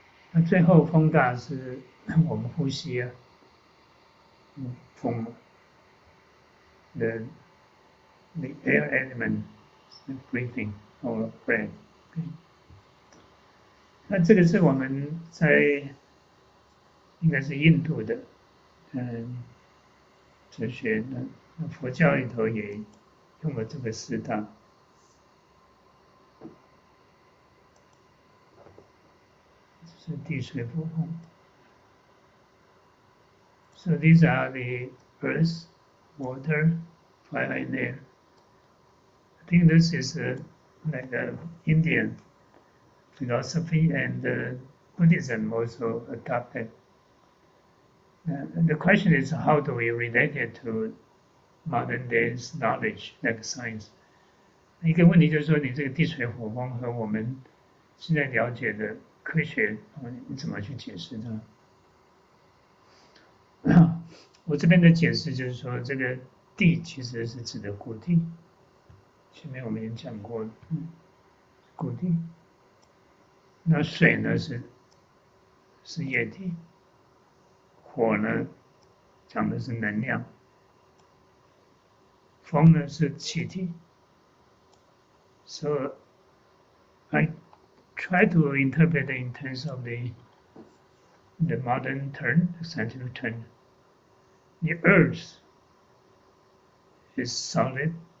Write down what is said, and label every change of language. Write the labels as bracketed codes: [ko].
[zh] 那最后风大是我们呼吸啊，风 [en] the air element, breathing or breath. [zh] 那这个是我们在应该是印度的哲学的，那佛教里头也用了这个四大。这是地水火风。 [en] So these are the earth, water, fire, and air. I think this is like Indian philosophy, and Buddhism also adopted. The question is, how do we relate it to modern day's knowledge, like science? [zh] 一个问题就是说，你这个地水火风和我们现在了解的科学，你怎么去解释它？我这边的解释就是说，这个地其实是指的固体，前面我们也讲过，固体。那水呢是液体，火呢讲的是能量，风呢是气体。 [en] So I try to interpret it in terms of the modern term, the scientific term. The earth is solid.